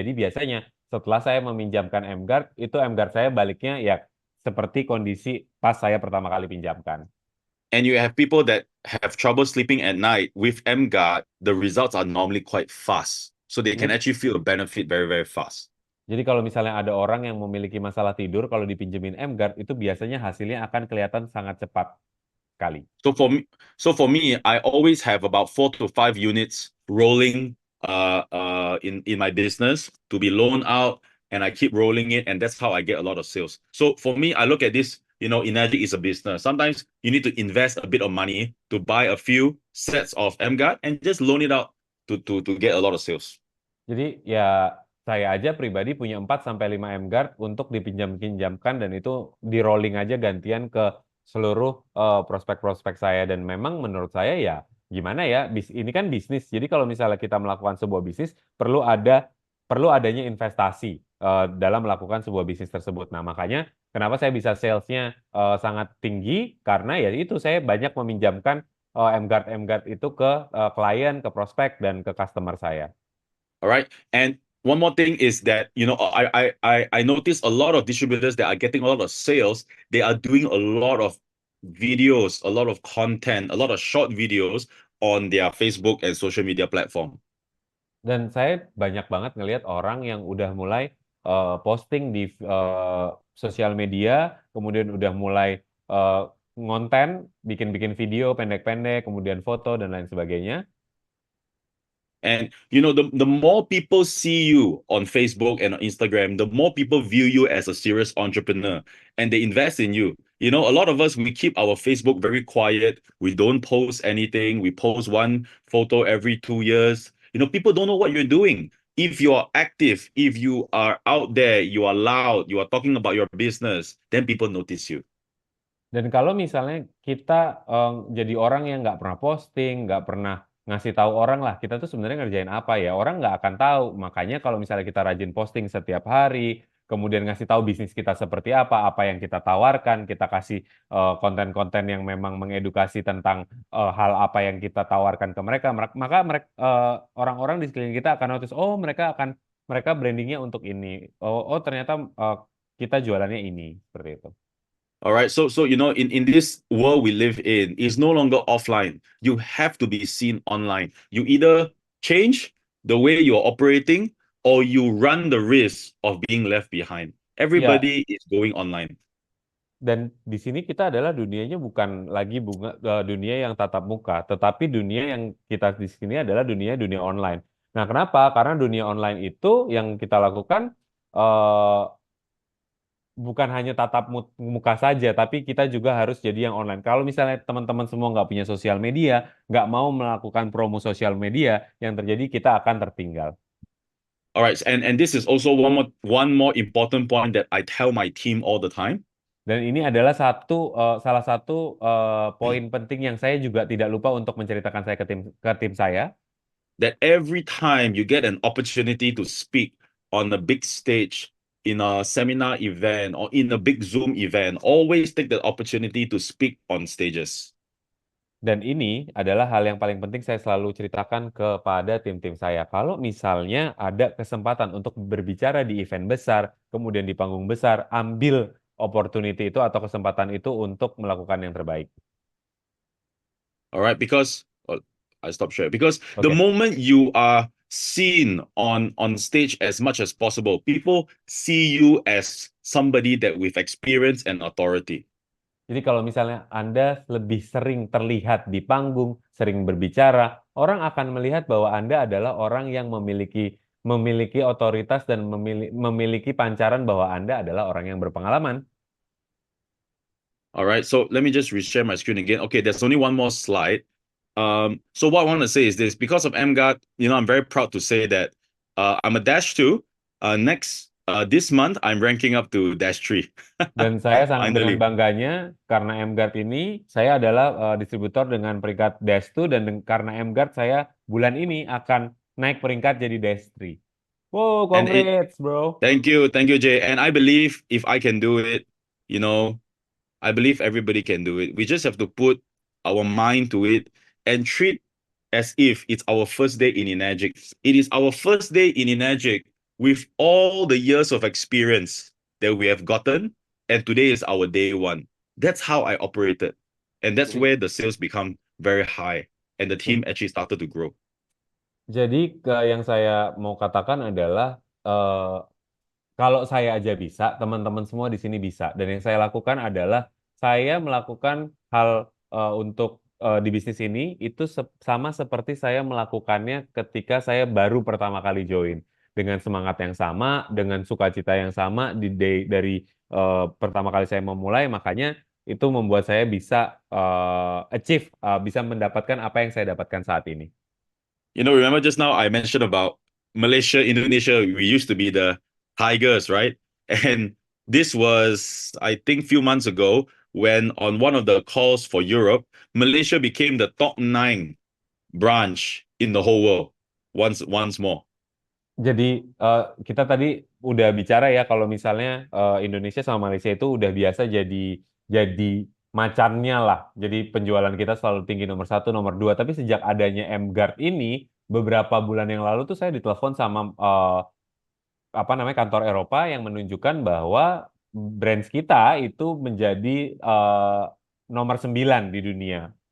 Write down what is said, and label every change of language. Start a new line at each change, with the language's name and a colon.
Indonesian: Jadi biasanya setelah saya meminjamkan MGuard, itu MGuard saya baliknya ya seperti kondisi pas saya pertama kali pinjamkan.
English: And you have people that have trouble sleeping at night with MGuard, the results are normally quite fast. So they can actually feel a benefit very, very fast.
Indonesian: Jadi kalau misalnya ada orang yang memiliki masalah tidur, kalau dipinjemin MGuard itu biasanya hasilnya akan kelihatan sangat cepat sekali.
English: So for me, I always have about 4 to 5 units rolling in my business to be loaned out, and I keep rolling it, and that's how I get a lot of sales. So for me, I look at this, Enagic is a business. Sometimes you need to invest a bit of money to buy a few sets of MGuard and just loan it out to get a lot of sales.
Indonesian: Jadi ya saya aja pribadi punya 4-5 MGuard untuk dipinjam-pinjamkan dan itu di rolling aja gantian ke seluruh prospek-prospek saya. Dan memang menurut saya ya gimana ya, ini kan bisnis. Jadi kalau misalnya kita melakukan sebuah bisnis, perlu adanya investasi dalam melakukan sebuah bisnis tersebut. Nah, makanya kenapa saya bisa salesnya sangat tinggi, karena ya itu saya banyak meminjamkan MGuard itu ke klien, ke prospek, dan ke customer saya.
English: All right. And one more thing is that, I notice a lot of distributors that are getting a lot of sales, they are doing a lot of videos, a lot of content, a lot of short videos on their Facebook and social media platform.
Indonesian: Dan saya banyak banget ngelihat orang yang udah mulai posting di sosial media, kemudian udah mulai eh, ngonten, bikin-bikin video pendek-pendek, kemudian foto dan lain sebagainya.
English: And the more people see you on Facebook and on Instagram, the more people view you as a serious entrepreneur and they invest in you. A lot of us, we keep our Facebook very quiet. We don't post anything. We post one photo every 2 years. People don't know what you're doing. If you are active, if you are out there, you are loud, you are talking about your business, then people notice you.
Indonesian: Dan kalau misalnya kita jadi orang yang nggak pernah posting, nggak pernah ngasih tahu orang lah, kita tuh sebenarnya ngerjain apa ya, orang nggak akan tahu. Makanya kalau misalnya kita rajin posting setiap hari, kemudian ngasih tahu bisnis kita seperti apa yang kita tawarkan, kita kasih konten-konten yang memang mengedukasi tentang hal apa yang kita tawarkan ke mereka, maka mereka orang-orang di sekeliling kita akan notice, oh mereka brandingnya untuk ini, oh ternyata kita jualannya ini, seperti itu.
English: All right. So in this world we live in, it's no longer offline. You have to be seen online. You either change the way you're operating or you run the risk of being left behind.
Indonesian: Ya,
English: Everybody is going online.
Indonesian: dan di sini kita adalah dunianya bukan lagi dunia yang tatap muka, tetapi dunia yang kita di sini adalah dunia online. Nah, kenapa? Karena dunia online itu yang kita lakukan eh, bukan hanya tatap muka saja, tapi kita juga harus jadi yang online. Kalau misalnya teman-teman semua nggak punya sosial media, nggak mau melakukan promo sosial media, yang terjadi kita akan tertinggal.
English: All right. And this is also one more important point that I tell my team all the time.
Indonesian: Dan ini adalah salah satu poin penting yang saya juga tidak lupa untuk menceritakan saya ke tim saya.
English: That every time you get an opportunity to speak on a big stage, in a seminar event or in a big Zoom event, always take the opportunity to speak on stages.
Indonesian: Dan ini adalah hal yang paling penting saya selalu ceritakan kepada tim-tim saya. Kalau misalnya ada kesempatan untuk berbicara di event besar, kemudian di panggung besar, ambil opportunity itu atau kesempatan itu untuk melakukan yang terbaik.
English: All right, because I stop share. Because the moment you are seen on stage as much as possible, people see you as somebody that with experience and authority.
Indonesian: Jadi kalau misalnya Anda lebih sering terlihat di panggung, sering berbicara, orang akan melihat bahwa Anda adalah orang yang memiliki otoritas dan memiliki pancaran bahwa Anda adalah orang yang berpengalaman.
English: All right, so let me just reshare my screen again. Okay, there's only one more slide. So what I want to say is this: because of MGuard, I'm very proud to say that I'm a Dash 2. This month, I'm ranking up to Dash 3.
Indonesian: Dan saya sangat dengan bangganya karena MGuard ini, saya adalah distributor dengan peringkat Dash 2 dan karena MGuard saya bulan ini akan naik peringkat jadi Dash 3.
English: Wow, And congrats, bro. thank you, Jay. And I believe if I can do it, you know, I believe everybody can do it. We just have to put our mind to it and treat as if it's our first day in Enagic. It is our first day in Enagic with all the years of experience that we have gotten, and today is our day one. That's how I operated. And that's
Indonesian: Jadi,
English: where the sales become very high and the team actually started to grow.
Indonesian: jadi yang saya mau katakan adalah kalau saya aja bisa, teman-teman semua di sini bisa. Dan yang saya lakukan adalah saya melakukan hal untuk di bisnis ini itu sama seperti saya melakukannya ketika saya baru pertama kali join. Dengan semangat yang sama, dengan sukacita yang sama dari pertama kali saya memulai, makanya itu membuat saya bisa achieve, bisa mendapatkan apa yang saya dapatkan saat ini.
English: Remember just now I mentioned about Malaysia, Indonesia, we used to be the tigers, right? And this was, I think, few months ago. when on one of the calls for Europe, Malaysia became the top 9 branch in the whole world once more.
Indonesian: Jadi kita tadi udah bicara ya kalau misalnya Indonesia sama Malaysia itu udah biasa jadi macannya lah. Jadi penjualan kita selalu tinggi nomor satu, nomor dua. Tapi sejak adanya M-Guard ini beberapa bulan yang lalu tuh saya ditelepon sama apa namanya kantor Eropa yang menunjukkan bahwa brands kita itu menjadi nomor 9 di dunia.